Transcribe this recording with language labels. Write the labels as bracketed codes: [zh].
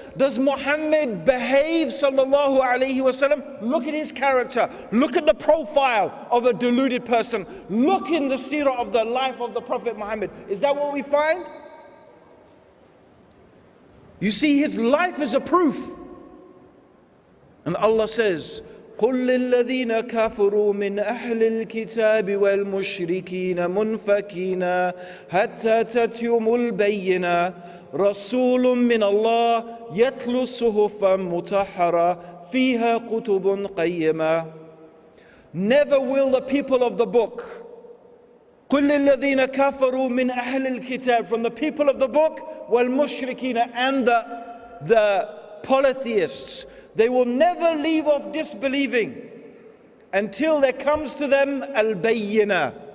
[en] Does Muhammad behave, sallallahu alaihi wasallam? Look at his character. Look at the profile of a deluded person. Look in the seerah of the life of the Prophet Muhammad. Is that what we find? You see, his life is a proof. And Allah says, [ar] قُلْ لِلَّذِينَ كَفَرُوا مِنْ أَهْلِ الْكِتَابِ وَالْمُشْرِكِينَ مُنْفَكِينَ حَتَّى تَأْتِيَهُمُ الْبَيِّنَةُ رَسُولٌ مِّنَ اللَّهِ يَتْلُو صُحُفًا مُطَهَّرَةً فِيهَا كُتُبٌ قَيِّمَةٌ. [en] Never will the people of the book, [ar] قُلْ لِلَّذِينَ كَفَرُوا مِنْ أَهْلِ الْكِتَابِ, [en] from the people of the book, وَالْمُشْرِكِينَ, and the polytheists, they will never leave off disbelieving until there comes to them al-bayyinah.